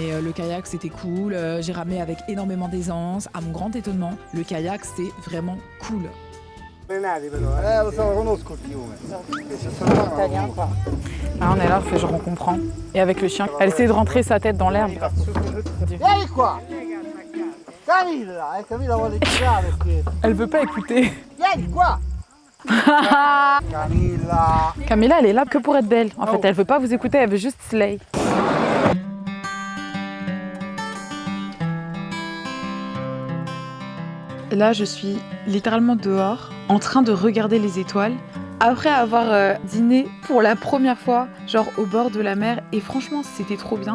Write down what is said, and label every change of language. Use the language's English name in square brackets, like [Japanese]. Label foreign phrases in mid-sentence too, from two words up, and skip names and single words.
[French] Mais le kayak c'était cool, j'ai ramé avec énormément d'aisance. À mon grand étonnement, le kayak c'est vraiment cool. Italien, quoi. Ah, on est là, on fait genre on comprend. Et avec le chien, elle essaie de rentrer sa tête dans l'herbe. [Italian] Vieni qua! Camilla, Camilla vuole tirare perché... [French] Elle veut pas écouter. [Italian] Vieni qua! Camilla! [French] Camilla, elle est là que pour être belle. En fait, elle veut pas vous écouter, elle veut juste slay. Là, je suis littéralement dehors, en train de regarder les étoiles, après avoir dîné pour la première fois, genre au bord de la mer, et franchement, c'était trop bien.